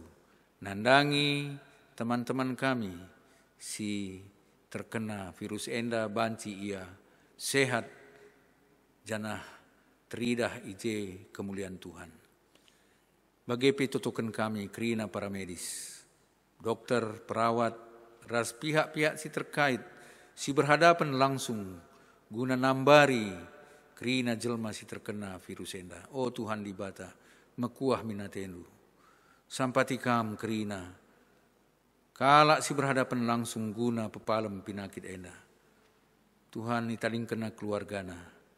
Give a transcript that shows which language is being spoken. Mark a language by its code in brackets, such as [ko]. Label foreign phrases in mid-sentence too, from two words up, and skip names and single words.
[btx] Nandangi teman-teman kami, si terkena virus enda banci ia, sehat, janah teridah ije kemuliaan Tuhan. [id] Bagaimana tutukan [btx] kami kerina [id] para medis, dokter, perawat, [btx] ras pihak-pihak si terkait, [id] si berhadapan langsung [btx] guna nambari kerina jelma si terkena virus enda. Oh Tuhan di bata, mekuah minatendu. Sampatikam kerina, kalak [id] si berhadapan langsung [btx] guna pepalem pinakit enda. Tuhan italing kena keluargana.